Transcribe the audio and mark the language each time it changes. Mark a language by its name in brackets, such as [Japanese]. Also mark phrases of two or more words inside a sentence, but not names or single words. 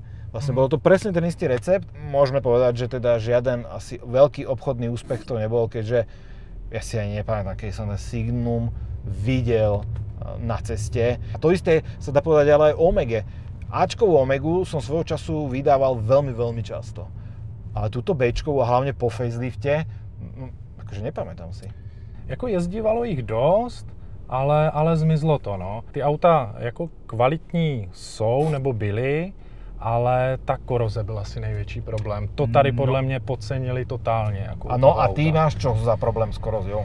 [Slovak] Vlastne bolo to presne ten istý recept. Môžeme povedať, že teda žiaden asi veľký obchodný úspech to nebol, keďže ja si ani nepamätám, keď som ten Signum videl na ceste. A to isté sa dá povedať ale aj o Omege. Ačkovú Omegu som svojho času vydával veľmi, veľmi často. Ale túto Bčkovú a hlavne po facelifte, akože nepamätám si. [Czech] Jako jezdívalo jich dost, ale zmizlo to, no. Ty auta jako kvalitní jsou nebo byly, ale ta koroze byl asi největší problém. To tady podle mě podcenili totálně. Jako [Slovak] ano, a ty máš čo za problém s korozou?